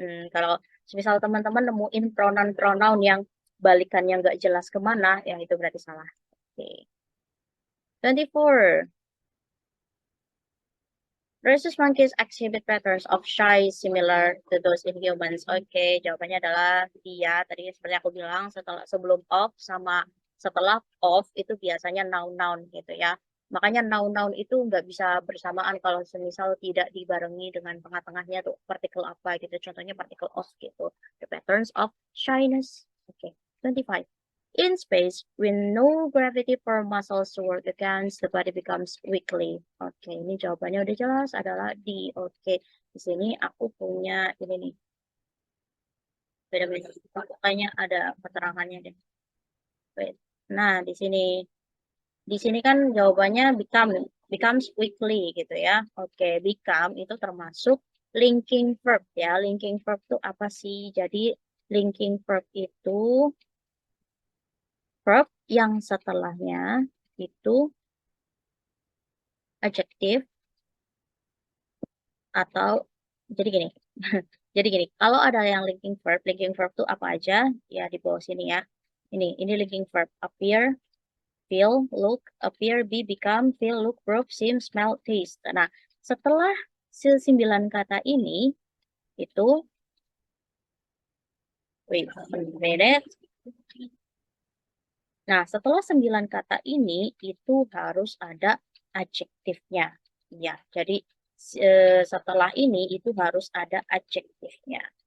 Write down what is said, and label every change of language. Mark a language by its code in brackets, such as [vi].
[id] Kalau misal teman-teman nemuin pronoun-pronoun yang balikannya nggak jelas kemana, ya itu berarti salah. Oke. 24. [en] Rhesus monkeys exhibit patterns of shy similar to those in humans. [id] Oke, jawabannya adalah iya. Tadi seperti aku bilang, sebelum of sama setelah of itu biasanya noun-noun gitu ya. Makanya noun-noun itu nggak bisa bersamaan kalau semisal tidak dibarengi dengan tengah-tengahnya tuh partikel apa gitu. Contohnya partikel of gitu. [en] The patterns of shyness. [id] Oke, [en] 25. In space, when no gravity for muscles to work against, the body becomes weakly. [id] Oke, ini jawabannya udah jelas adalah D. Oke, di sini aku punya ini nih. Beda-beda. Pokoknya ada keterangannya deh. [en] Wait. [id] Nah, di sini kan jawabannya [en] becomes weakly [id] gitu ya. Oke, become itu termasuk linking verb ya. Linking verb itu apa sih? Jadi linking verb itu verb yang setelahnya itu adjektif atau jadi gini. Jadi gini, kalau ada yang linking verb tuh apa aja? Ya di bawah sini ya. [en] Ini linking verb appear, feel, look, appear, be, become, feel, look, prove, seem, smell, taste. [id] Nah, setelah 9 kata ini itu [en] wait a minute. [id] Nah, setelah 9 kata ini itu harus ada adjektifnya. Ya, jadi setelah ini itu harus ada adjektifnya.